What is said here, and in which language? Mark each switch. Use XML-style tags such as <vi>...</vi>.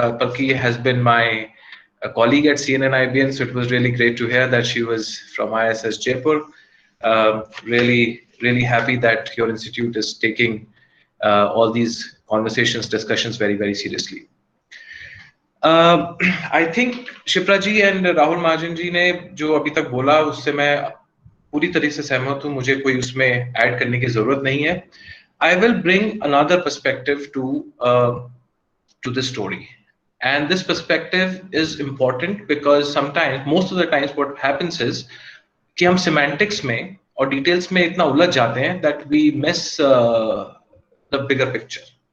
<en>Palki has been my colleague at CNN-IBN, so it was really great to hear that she was from ISS Jaipur. Really happy that your institute is taking all these conversations, discussions very, very seriously. I think</en> <hi>Shipra ji and Rahul Mahajan ji ने जो अभी तक बोला उससे मैं पूरी तरह से सहमत हूँ, मुझे कोई उसमें ऐड करने की जरूरत नहीं है.</hi> <en>I will bring another perspective to this story, and this perspective is important because sometimes, most of the times, what happens is</en> <hi>कि हम semantics में और details में इतना उलझ जाते हैं</hi> <en>that we miss the bigger picture.</en>